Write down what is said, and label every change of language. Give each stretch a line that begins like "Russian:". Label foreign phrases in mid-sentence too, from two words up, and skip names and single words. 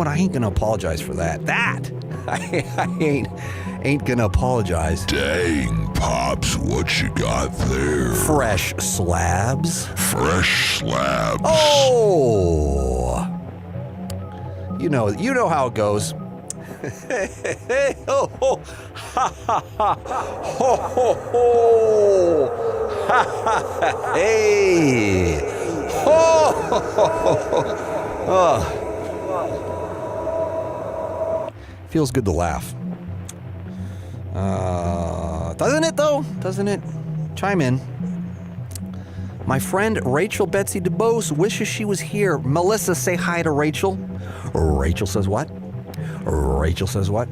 English: I ain't going to apologize for that. I ain't going to apologize. Dang, Pops, what you got there? Fresh slabs. Fresh slabs. Oh! You know how it goes. Hey, ho, ho, ha, ha, ha, ho, ho, ho, ha, ha, ha, hey, ho, ho, ho, ho. Feels good to laugh. Doesn't it, though? Doesn't it? Chime in. My friend Rachel Betsy DeBose wishes she was here. Melissa, say hi to Rachel. Rachel says what? Rachel says what?